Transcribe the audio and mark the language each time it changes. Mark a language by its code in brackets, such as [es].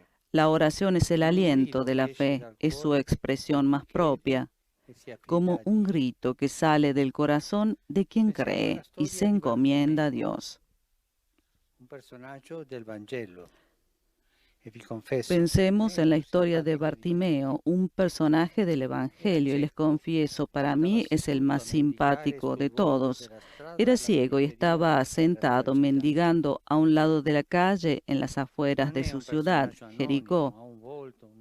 [es] La oración es el aliento de la fe, es su expresión más propia, como un grito que sale del corazón de quien cree y se encomienda a Dios. [it] Un personaggio del Vangelo. E vi confesso, [es] Pensemos en la historia de Bartimeo, un personaje del Evangelio, y les confieso, para mí es el más simpático de todos. Era ciego y estaba sentado mendigando a un lado de la calle en las afueras de su ciudad, Jericó.